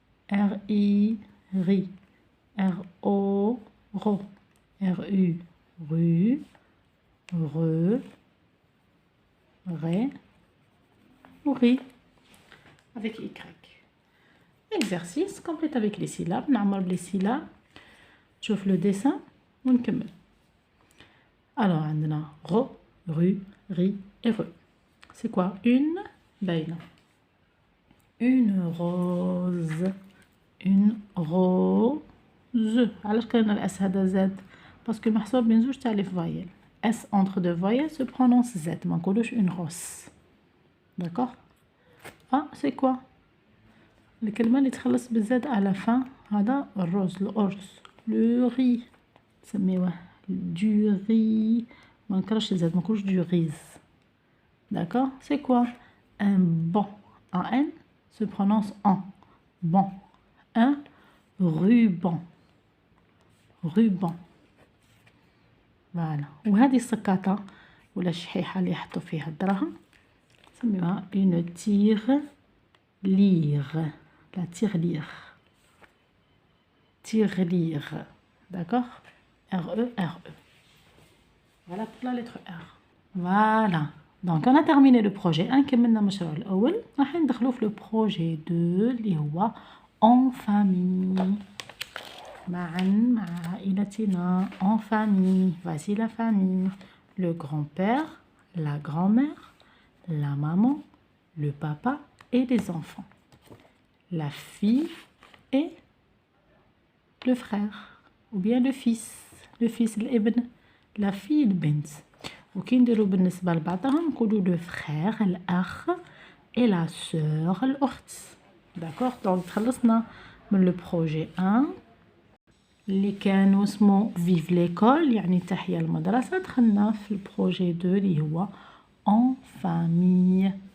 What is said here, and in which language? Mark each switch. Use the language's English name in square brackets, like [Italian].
[French] R I ri. R O ro. R U ru. Re. Ré. Ou ri. Avec Y. Exercice, complète avec les syllabes. [Arabic] نعمر [French] les syllabes. [Arabic] شوف [French] le dessin [Arabic] ونكمل. [French] Alors, [Arabic] عندنا [French] ro, ru, ri et re. C'est quoi? Une باينة. Une rose. Une rose. [Arabic] علاش كان الاس هذا زاد؟ باسكو محسوب بين زوج تاع لي فوايل. [French] S entre deux voyelles se prononce Z. [Arabic] ما نقولوش [French] une rose. D'accord? Ah, c'est quoi? [Arabic] الكلمة اللي تخلص بالزاد على fin هذا الروز الأرز. [French] Le riz [Arabic] نسميوه [French] du riz. [Arabic] ما نكرهش الزاد ما نقولوش [French] du riz. D'accord? C'est quoi? Un banc. Un N se prononce en. Banc. Un ruban. Ruban. فوالا. [Arabic] وهذه السكاطة ولا الشحيحة اللي يحطوا فيها الدراهم نسميوها [French] une tirelire. La tirelire. Tirelire. D'accord? R-E-R-E. Voilà pour la lettre R. Voilà. Donc on a terminé le projet 1. [Arabic] كملنا المشروع الأول. راح ندخلوا في [French] le projet 2 [Arabic] اللي هو [French] en famille. [Arabic] معا مع عائلتنا [French] en famille. Voici la famille. Le grand-père, la grand-mère, la maman, le papa et les enfants. La fille et le frère. Ou bien le fils. Le fils الابن. La fille البنت. [Arabic] وكي نديرو بالنسبة لبعضهم نقولو [French] le frère [Arabic] الأخ [French] et la sœur [Arabic] الأخت. [French] D'accord? [Arabic] Donc تخلصنا من [French] le projet 1 [Arabic] اللي كانوا اسمه فيف ليكول يعني تحيا المدرسة. دخلنا في البروجي 2 اللي هو [French] en famille.